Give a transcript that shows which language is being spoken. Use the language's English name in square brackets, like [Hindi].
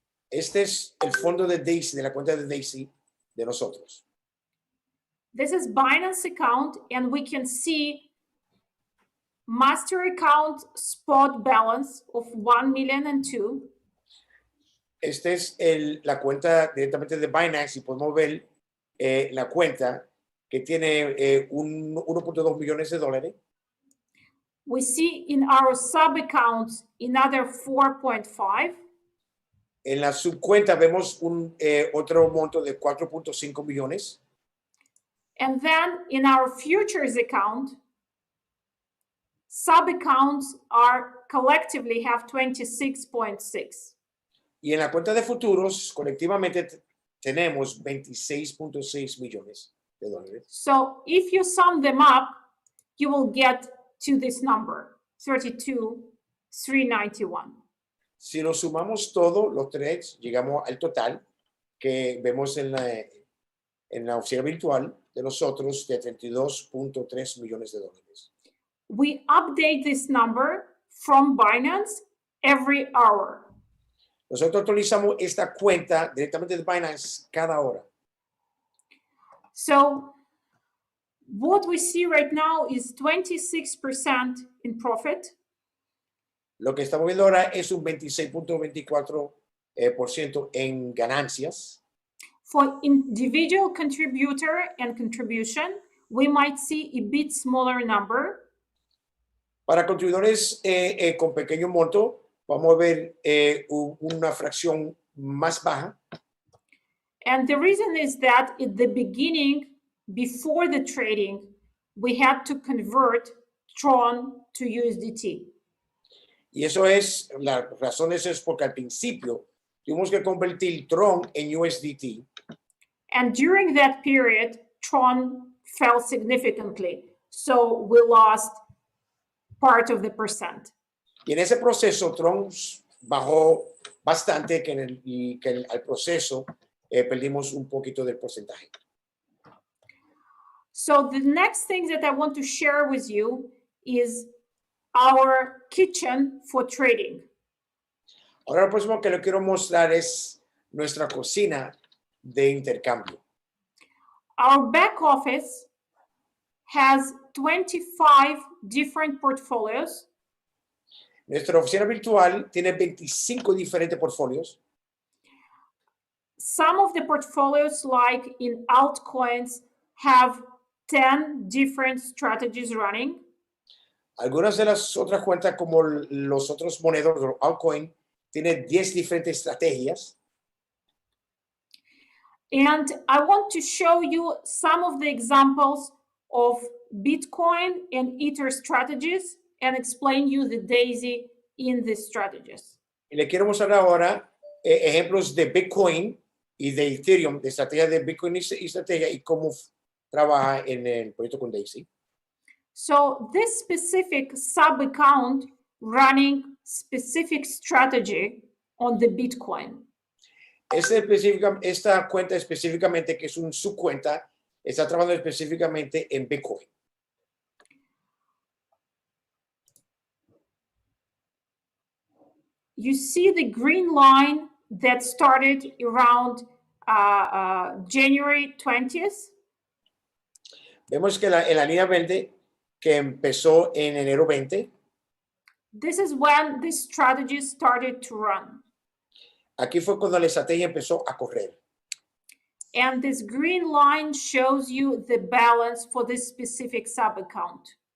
[Spanish] Este es el fondo de DAISY, de la cuenta de DAISY de nosotros. [English] This is Binance account, and we can see master account spot balance of 1 million and 2. [Spanish] Esta es la cuenta directamente de Binance y podemos ver la cuenta que tiene 1.2 millones de dólares. [English] We see in our sub accounts another 4.5. [Spanish] En la subcuenta vemos otro monto de 4.5 millones. [English] And then in our futures account, sub accounts are collectively have 26.6. [Spanish] Y en la cuenta de futuros, colectivamente tenemos 26.6 millones de dólares. [English] So if you sum them up, you will get to this number, 32,391. [Spanish] Si lo sumamos todo, los tres, llegamos al total que vemos en la oficina virtual de nosotros de 32.3 millones de dólares. [English] We update this number from Binance every hour. [Spanish] Nosotros actualizamos esta cuenta directamente de Binance cada hora. [English] So what we see right now is 26% in profit. [Spanish] Lo que estamos viendo ahora es un 26.24% en ganancias. [English] For individual contributor and contribution, we might see a bit smaller number. [Spanish] Para contribuidores con pequeño monto, vamos a ver una fracción más baja. [English] And the reason is that at the beginning, before the trading, we had to convert Tron to USDT. [Spanish] Y eso es, la razón es porque al principio tuvimos que convertir Tron en USDT. [English] And during that period, Tron fell significantly. So we lost part of the percent. [Spanish] Y en ese proceso, Tron bajó bastante y que al proceso perdimos un poquito del porcentaje. [English] So the next thing that I want to share with you is our kitchen for trading. [Spanish] Ahora lo próximo que le quiero mostrar es nuestra cocina de intercambio. [English] Our back office has 25 different portfolios [Spanish] Nuestra oficina virtual tiene 25 diferentes portfolios. [English] Some of the portfolios, like in altcoins, have 10 different strategies running. [Spanish] Algunas de las otras cuentas, como los otros monedas, los altcoin, tienen 10 diferentes estrategias. [English] And I want to show you some of the examples of Bitcoin and Ether strategies and explain you the DAISY in these strategies. [Spanish] Y le quiero mostrar ahora ejemplos de Bitcoin y de Ethereum, de estrategia de Bitcoin y estrategia y cómo trabaja en el proyecto con DAISY. [English] So this specific sub-account running specific strategy on the Bitcoin. [Spanish] Esta cuenta específicamente, que es un subcuenta, está trabajando específicamente en Bitcoin. [English] You see the green line that started around January 20th. [Spanish] Vemos que en la línea verde que empezó en enero 20. [English] This is when this strategy started to run. [Spanish] Aquí fue cuando la estrategia empezó a correr. [English] And this green line shows you the balance for this specific sub-account.